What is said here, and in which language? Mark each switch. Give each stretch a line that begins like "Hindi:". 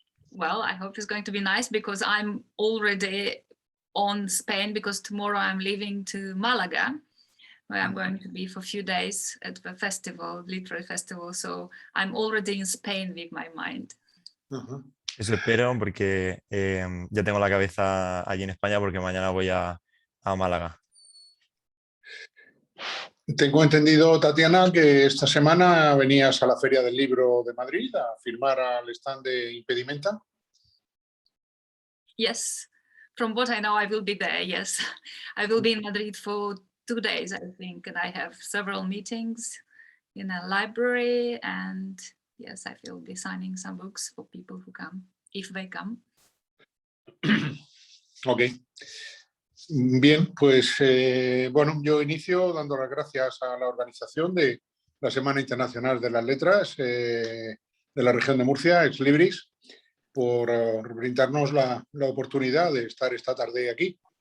English: Well, I hope it's going to be nice because I'm already on Spain because tomorrow I'm leaving to Malaga, where I'm going to be for a few days at the festival, literary festival. So I'm already in Spain with my mind. Uh-huh.
Spanish: Eso espero porque ya tengo la cabeza allí en España porque mañana voy a Málaga. Tengo entendido, Tatiana, que esta semana venías a la Feria del Libro de Madrid a firmar al stand de Impedimenta.
English: Yes, from what I know, I will be there, yes. I will be in Madrid for 2 days, I think, and I have several meetings in a library, and yes, I will be signing some books for people who come, if they come. Ok.
Spanish: Bien, pues bueno, yo inicio dando las gracias a la organización de la Semana Internacional de las Letras de la región de Murcia, Ex Libris, por brindarnos la oportunidad de estar esta tarde aquí.